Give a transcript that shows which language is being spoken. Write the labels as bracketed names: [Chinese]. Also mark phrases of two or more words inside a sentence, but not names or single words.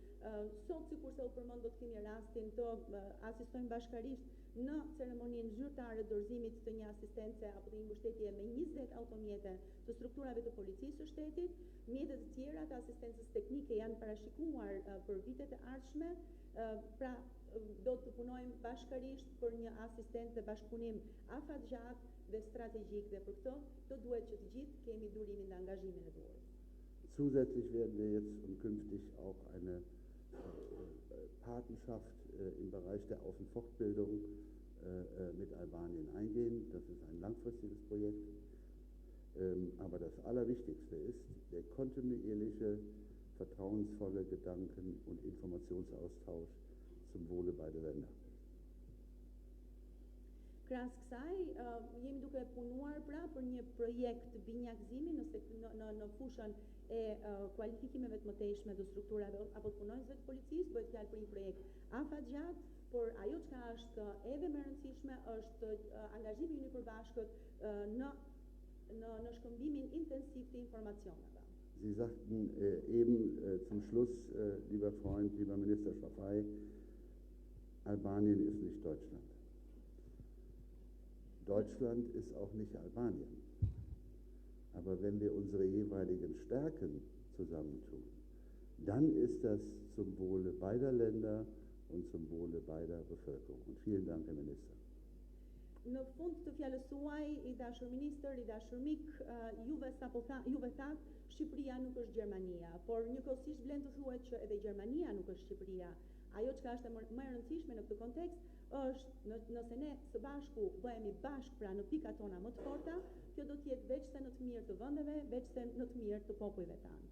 [Albanian] Sot, sikurse u përmend, do të kemi rastin të asistojmë bashkarisht në ceremoninë zyrtare të dorëzimit të një asistence apo të një mbështetje me 20 automjete të strukturave të policisë së shtetit. Mjetet të tjera të asistencës teknike janë parashikuar për vitet e ardhshme. Pra do të punojmë bashkarisht për një asistencë dhe bashkëpunim afatgjatë dhe strategjik, dhe për këtë do duhet që të gjithë kemi durimin dhe angazhimin e duhur. [German] Zusätzlich werden wir jetzt und künftig auch eine Patenschaft im Bereich der Aus- und Fortbildung mit Albanien eingehen. Das ist ein langfristiges Projekt. Aber das Allerwichtigste ist der kontinuierliche, vertrauensvolle Gedanken- und Informationsaustausch zum Wohle beider Länder. [Albanian] Krahas kësaj, jemi duke punuar pra për një projekt binjakëzimi në fushën e kualifikimeve të mëtejshme të strukturave apo të punonjësve të policisë. Bëhet fjalë për një projekt afatgjatë, por ajo çka është edhe më e rëndësishme është angazhimi i përbashkët në shkëmbimin intensiv të informacioneve. [German] Sie sagten eben zum Schluss, lieber Freund, lieber Minister Schafai, Albanien ist nicht Deutschland. Deutschland ist auch nicht Albanien. Aber wenn wir unsere jeweiligen Stärken zusammentun, dann ist das zum Wohle beider Länder und zum Wohle beider Bevölkerung. Und vielen Dank, Herr Minister. [Albanian] Në fund të fjalës suaj, i dashur ministër, i dashur mik, juve thatë, Shqipëria nuk është Gjermania, por njëkohësisht vlen të thuhet që edhe Gjermania nuk është Shqipëria. Ajo çka është më e rëndësishme në këtë kontekst është nëse ne së bashku bëhemi bashk pra në pikat tona më të forta, kjo do të jetë veç se në të mirë të vendeve, veç se në të mirë të popujve tanë.